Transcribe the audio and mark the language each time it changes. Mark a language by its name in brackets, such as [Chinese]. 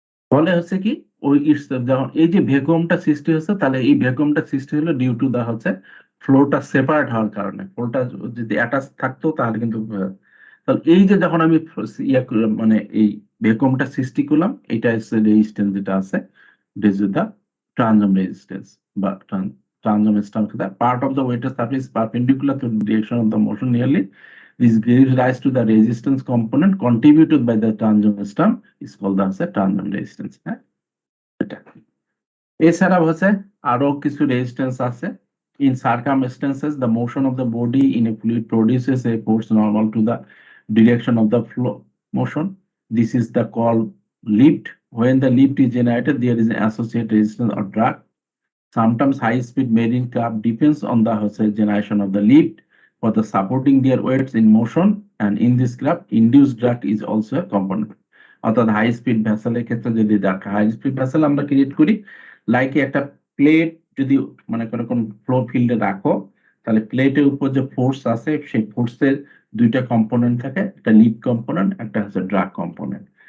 [Bangla] ফলে হচ্ছে কি ওই যখন এই যে ভ্যাকুয়ামটা সৃষ্টি হচ্ছে, তাহলে এই ভ্যাকুয়ামটা সৃষ্টি হলো ডিউ টু দা হচ্ছে ফ্লোটা সেপারেট হওয়ার কারণে। ফ্লোটা যদি অ্যাটাচ থাকতো তাহলে কিন্তু তাহলে এই যে যখন আমি মানে এই ভ্যাকুয়ামটা সৃষ্টি করলাম, এটা হচ্ছে রেজিস্ট্যান্স যেটা আছে, ইট দা ট্রানজম রেজিস্ট্যান্স বা ট্রানজম স্ট্যান্স। [English] Part of the ওয়েটের surface perpendicular to direction of the motion nearly, this gives rise to the resistance component contributed by the transom stem is called as a transom resistance. [Bangla] হ্যাঁ, এটা। এছাড়া হচ্ছে আরো কিছু resistance আছে। [English] In circumstances, the motion of the body in a fluid produces a force normal to the direction of the flow motion. This is the called lift. When the lift is generated, there is an associated resistance or drag. Sometimes high-speed marine craft depends on the generation of the lift for the supporting their weights in motion, and in this craft, induced drag is also a component. [Bangla] অর্থাৎ high speed ভেসেলের ক্ষেত্রে যদি high speed vessel আমরা create করি, like একটা plate যদি মনে করে কোন ফ্লো ফিল্ডে রাখো, তাহলে প্লেটের উপর যে ফোর্স আছে সেই ফোর্সের দুইটা কম্পোনেন্ট থাকে, একটা লিড কম্পোনেন্ট, একটা হচ্ছে ড্রাগ কম্পোনেন্ট।